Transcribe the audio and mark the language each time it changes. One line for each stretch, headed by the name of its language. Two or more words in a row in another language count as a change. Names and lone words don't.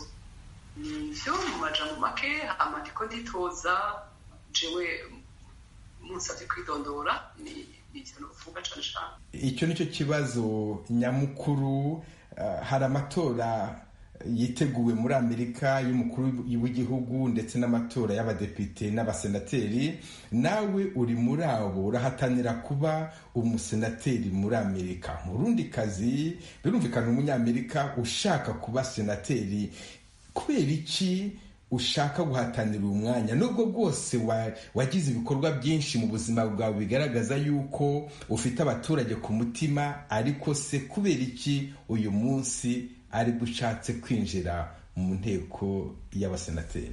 Rundi: Nivyo mu majambo make, hama ndiko nditoza jewe munsavye kwidondora, ni ivyo novuga cane cane.
Kinyarwanda: Icyo nicyo kibazo nyamukuru. Hari amatora yiteguwe muri Amerika y'umukuru w'igihugu ndetse n'amatora y'abadepite n'abasenateri. Nawe uri muri abo, urahatanira kuba umusenateri muri Amerika. Mu rundi kazi birumvikana umunyamerika ushaka kuba senateri, kubera iki ushaka guhatanira umwanya? Nubwo bwose wagize ibikorwa byinshi mu buzima bwawe bigaragaza yuko ufite abaturage ku mutima, ariko se kubera iki uyu munsi ari gushatse kwinjira mu nteko y'abasenateri?